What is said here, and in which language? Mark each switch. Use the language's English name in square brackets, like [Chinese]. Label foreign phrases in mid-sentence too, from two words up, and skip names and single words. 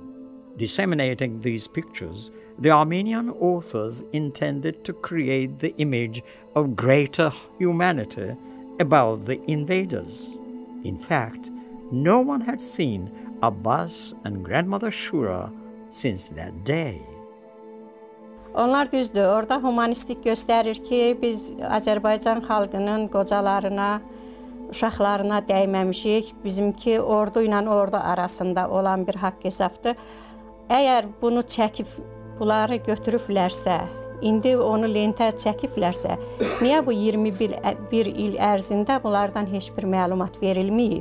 [English] Disseminating these pictures, the Armenian authors intended to create the image of greater humanity about the invaders. In fact, no one had seen Abbas and grandmother Shura since that day. [Azerbaijani] Onlar düzdür, orada humanistlik göstərir ki, biz Azərbaycan xalqının qocalarına, uşaqlarına dəyməmişik. Bizimki ordu ilə ordu arasında olan bir haqq hesabdır. Əgər bunu çəkib, bunları götürüblərsə, indi onu lentə çəkiblərsə, niyə bu 21 il ərzində bunlardan heç bir məlumat verilməyib?